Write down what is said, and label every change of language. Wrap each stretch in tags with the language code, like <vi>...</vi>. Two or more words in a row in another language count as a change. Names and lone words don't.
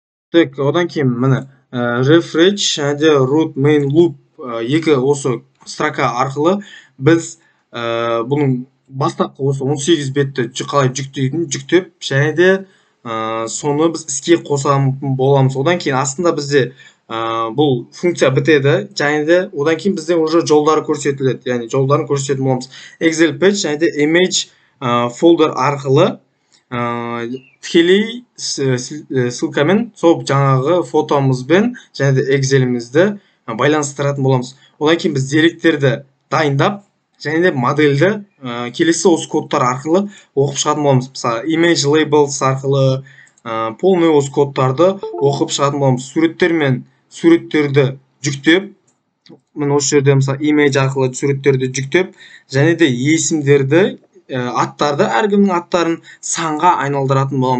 <kk>Так, одан кейін міне refresh және де</kk> <en>root main loop</en> <kk>екі осы строка арқылы біз бұның бастапқы осы 18 бетті қалай жүктеп және де соны біз іске қосатын боламыз. Одан кейін астында бізде бұл функция бітеді және де одан кейін бізде уже жолдары көрсетіледі. Яғни жолдарын көрсететін боламыз. Excel patch және де</kk> <en>image folder</en> <kk>арқылы тікелей ссылкамен сол жаңағы фотомызбен және де Excel'імізді байланыстыратын боламыз. Одан кейін біз деректерді дайындап және де модельді келесі осы кодтар арқылы оқып шығатын боламыз. Мысалы,</kk> <en>image labels</en> <kk>арқылы полный осы кодтарды оқып шығатын боламыз. Суреттер мен суреттерді жүктеп, міне осы жерде мысалы image арқылы суреттерді жүктеп және де есімдерді аттарды, әркімнің аттарын санға айналдыратын боламыз.</kk>